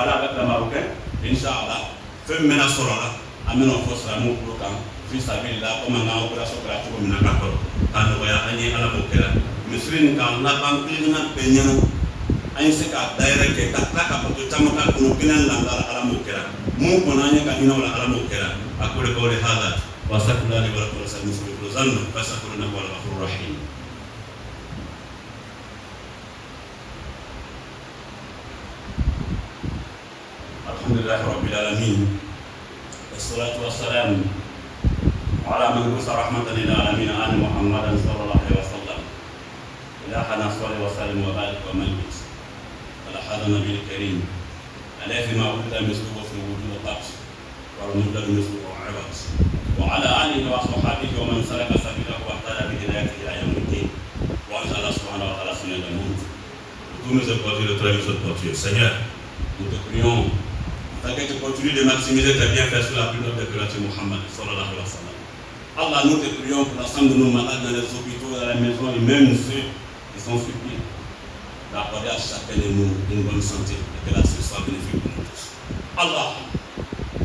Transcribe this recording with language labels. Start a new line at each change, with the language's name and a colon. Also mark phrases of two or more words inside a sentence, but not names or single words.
Bambara: a bɛ tila o kɛ inshallah fɛn min bɛna sɔrɔ la an bɛna o fɔ silamɛw bolo kan
Arabic: في سبيل الله
Bambara: komi an ka opération kɛra cogo min na ka kɔrɔ k'a nɔgɔya an ye ala m'o kɛra misiri nin k'a laban kelenna bɛɛ ɲɛna an ye se k'a dayɛlɛ kɛ ka tila ka bato caman k'a kɔnɔ kelen lankara ala m'o kɛra mun kɔnɔ an ye ka hinɛ o la ala m'o kɛra a ko de k'o de hada wa
Arabic: أستغفر الله لي ولكم ولسائر المسلمين ذنبا فاستغفروه إنه هو الغفور الرحيم. الحمد لله رب العالمين. والصلاة والسلام على من بعث رحمة للعالمين آل محمد صلى الله عليه وسلم إلهنا صل وسلم وبارك ومجد على هذا النبي الكريم الذي ما ولد مثله في وجود قط والمولد مثله عبد وعلى آله وصحبه ومن سلك سبيله واهتدى بهدايته إلى يوم الدين وأنزل الله سبحانه وتعالى
French: sur le monde. Tous nous apporter de très bonnes portures. Seigneur, nous te prions que tu continues de maximiser tes bienfaits sur la plus noble des créatures Muhammad
Arabic: صلى الله عليه وسلم.
French: Allah, nous te prions pour l'ensemble de nos malades dans les hôpitaux, dans la maison et même ceux qui sont suppliés d'accorder à chacun de nous une bonne santé et que la suite soit bénéfique pour nous tous.